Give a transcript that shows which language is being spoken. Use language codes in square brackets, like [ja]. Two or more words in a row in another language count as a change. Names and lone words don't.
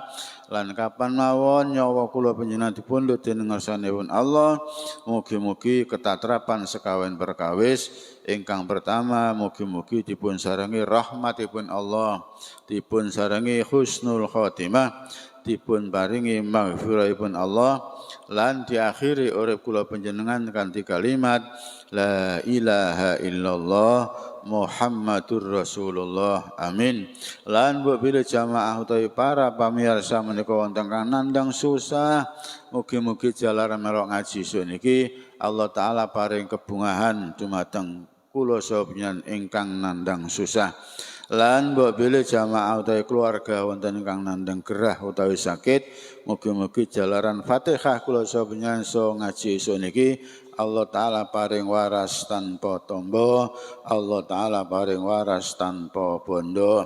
[jv] Lan kapan mawon nyawa kula panjenengan dipundhut dening ngarsanipun Allah, mugi-mugi ketatrapan sekawen perkawis. Ingkang pertama, mugi-mugi dipun sarangi rahmatipun Allah, dipun sarangi [ar] حسن الخاتمة, [jv] dipun paringi maghfirahipun Allah, lan diakhiri urip kula panjenengan kanthi kalimat [ar] لا إله إلا الله محمد رسول الله. [jv] Amin. Lan mbok bilih jamaah utawi para pamirsa menika wonten kang nandang susah, mugi-mugi jalaran melok ngaji suniki Allah taala paring kebungahan dumateng kula sapanjenengan ingkang nandang susah. Lan mbok bilih jamaah utawi keluarga wonten ingkang nandang gerah utawi sakit, mugi-mugi jalaran Fatihah kula sapanjenengan so ngaji suniki Allah taala paring waras tanpa tombo, Allah taala paring waras tanpa bondo.